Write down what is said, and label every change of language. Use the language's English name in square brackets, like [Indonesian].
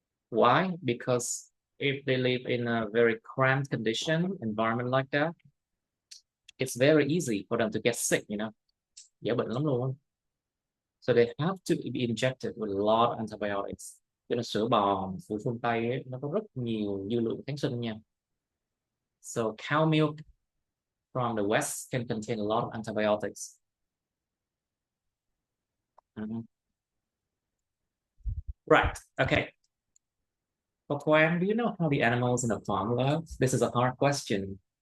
[English] Why? Because if they live in a very cramped condition, environment like that, it's very easy for them to get sick, you know. [Vietnamese] Dễ bệnh lắm luôn. [English] So they have to be injected with a lot of antibiotics. [Vietnamese] Cho nên sữa bò, sữa phương Tây ấy, nó có rất nhiều dư lượng kháng sinh nha. [English] So cow milk from the West can contain a lot of antibiotics. Right, okay. Đ.Quang, do you know how the animals in the farm live? This is a hard question.